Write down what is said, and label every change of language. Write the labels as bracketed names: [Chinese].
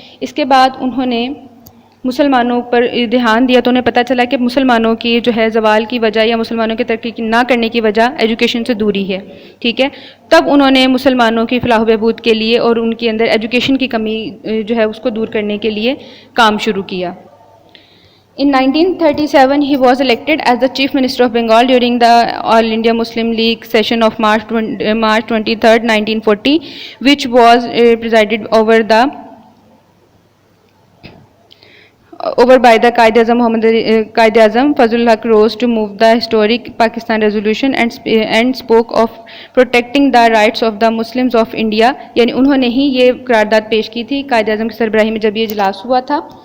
[Urdu] اس کے بعد انہوں نے مسلمانوں پر دھیان دیا تو انہیں پتہ چلا کہ مسلمانوں کی جو ہے زوال کی وجہ یا مسلمانوں کی ترقی نہ کرنے کی وجہ ایجوکیشن سے دوری ہے، ٹھیک ہے. تب انہوں نے مسلمانوں کی فلاح و بہبود کے لیے اور ان کے اندر ایجوکیشن کی کمی جو ہے اس کو دور کرنے کے لیے کام شروع کیا. [English] In 1937, he was elected as the Chief Minister of Bengal during the All India Muslim League session of March 23rd, 1940, which was presided over by the Qaid Azam Fazlul Haq rose to move the historic Pakistan resolution and spoke of protecting the rights of the Muslims of India. [Urdu] یعنی انہوں نے ہی یہ قرارداد پیش کی تھی قائد اعظم کی سربراہی میں جب یہ اجلاس ہوا تھا.